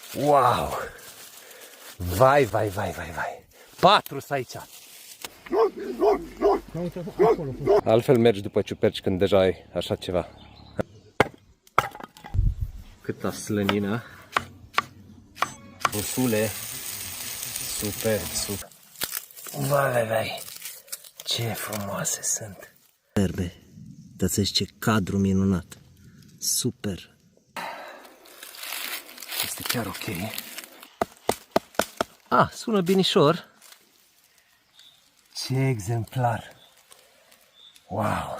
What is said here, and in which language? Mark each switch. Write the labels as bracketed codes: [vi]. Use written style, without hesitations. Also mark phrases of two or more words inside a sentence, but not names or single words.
[ro] Wow! Vai, vai, vai, vai, vai! 4 sunt aici! Altfel mergi după ciuperci când deja ai așa ceva. Câtă slănină! Ursule! Super, super! Vai, vai, vai! Ce frumoase sunt! Superbe! Dați ce cadru minunat! Super! Este chiar ok. Ah, sună binișor. Ce exemplar! Wow!